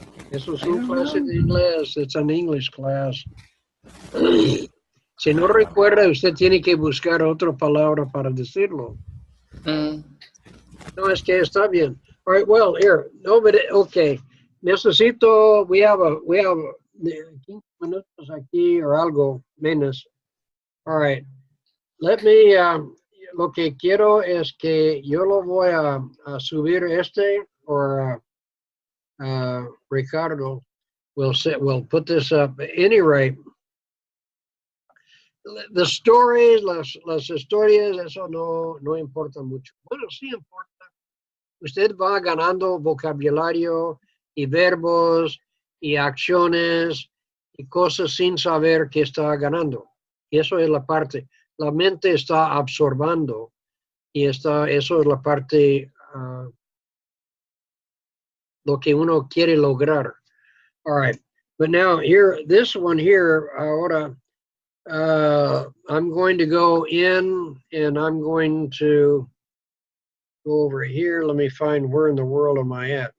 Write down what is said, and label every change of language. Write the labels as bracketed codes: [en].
[es] Eso es un clase de inglés. [en] It's an English class. [es] Si no recuerda, usted tiene que buscar otra palabra para decirlo. No, es que está bien. [en] All right, well, here, nobody, okay. [es] Necesito, [en] we have [es] 15 minutos aquí [en] or [es] algo menos. [en] All right. Let me, [es] lo que quiero es que yo lo voy a subir [en] or Ricardo will put this up. At any rate, the stories, [es] las historias, eso no importa mucho. Bueno, sí importa. Usted va ganando vocabulario y verbos y acciones y cosas sin saber que está ganando. Y eso es la parte. La mente está absorbando y eso es la parte lo que uno quiere lograr. [en] All right. But now here, this one here, [es] ahora, [en] I'm going to go in and I'm going to go over here. Let me find where in the world am I at.